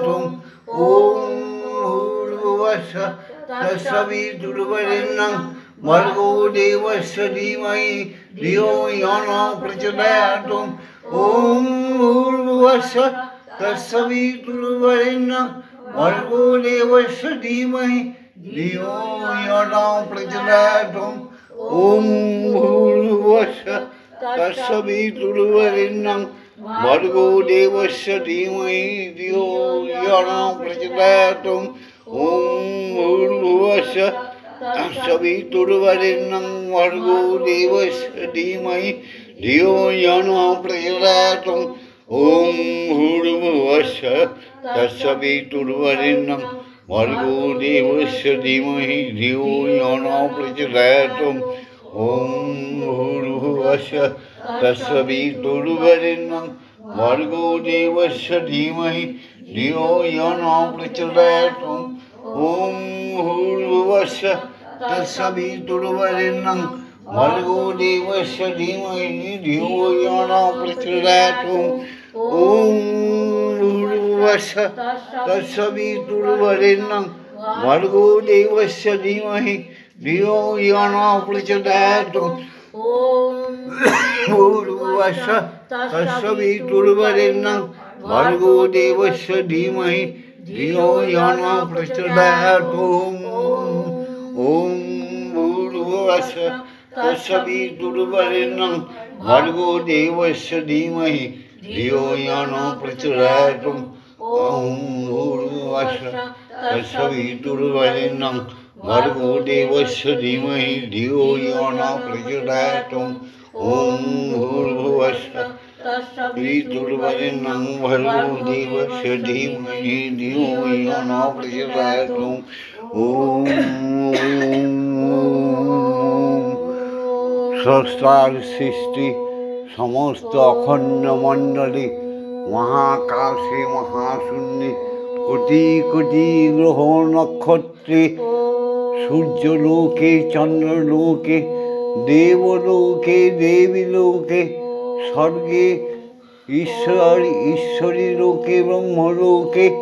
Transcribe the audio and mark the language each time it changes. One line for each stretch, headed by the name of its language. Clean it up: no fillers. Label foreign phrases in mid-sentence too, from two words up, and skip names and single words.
Sanskrit: ओम भूर्भुवस्सुः तत्सवितुर्वरेण्यं भर्गो देवस्य धीमहि धियो यो न प्रचोदयात् ओम भूर्भुवस्सुः तत्सवितुर्वरेण्यं भर्गो देवस्य धीमहि धियो यो न प्रचोदयात् ওম ভূর্ভুবস্সুঃ তৎসবিতুর্বরেণ্যং ভর্গো দেবস্য ধীমহি ধিয়ো ইয়ো ন প্রচোদয়াৎ। ওম ভূর্ভুবস্সুঃ তৎসবিতুর্বরেণ্যং ভর্গো দেবস্য ধীমহি ধিয়ো ইয়ো ন প্রচোদয়াৎ। ওম ভূর্ভুবস্সুঃ তৎসবিতুর্বরেণ্যং ভর্গো দেবস্য ধীমহি ধিয়ো ইয়ো ন প্রচোদয়াৎ। ওম ভূর্ভুবস্সুঃ তৎসবিতুর্বরেণ্যং ভর্গো দেবস্য ধীমহি ধিয়ো ইয়ো ন প্রচোদয়াৎ। ওম ভূর্ভুবস্সুঃ তৎসবিতুর্বরেণ্যং ভর্গো দেবস্য ধীমহি ধিয়ো ইয়ো ন প্রচোদয়াৎ। ওম ভূর্ভুবস্সুঃ তৎসবিতুর্বরেণ্যং ভর্গো দেবস্য ধীমহি ধিয়ো ইয়ো ন প্রচোদয়াৎ। ভূর্ভুবস্সুঃ তৎসবিতুর্বরেণ্যং ভর্গো দেবস্য ধীমহি ধিয়ো ইয়ো ন প্রচোদয়াৎ। ওম ভূর্ভুবস্সুঃ তৎসবিতুর্বরেণ্যং ভর্গো দেবস্য ধীমহি ধিয়ো ইয়ো ন প্রচোদয়াৎ। ওম ভূর্ভুবস্সুঃ তৎসবিতুর্বরেণ্যং ভর্গো দেবস্য ধীমহি ধিয়ো ইয়ো ন প্রচোদয়াৎ। ওম ভূর্ভুবস্সুঃ তৎসবিতুর্বরেণ্যং ভর্গো দেবস্য ধীমহি ধিয়ো ইয়ো ন প্রচোদয়াৎ।
Bangla: ওম স্রষ্টার সৃষ্টি সমস্ত অখণ্ড মণ্ডলে মহাকাশে মহাশূন্যে কোটি কোটি গ্রহ নক্ষত্রে সূর্যলোকে চন্দ্রলোকে দেবলোকে দেবীলোকে স্বর্গে ঈশ্বর ঈশ্বরী লোকে ব্রহ্মলোকে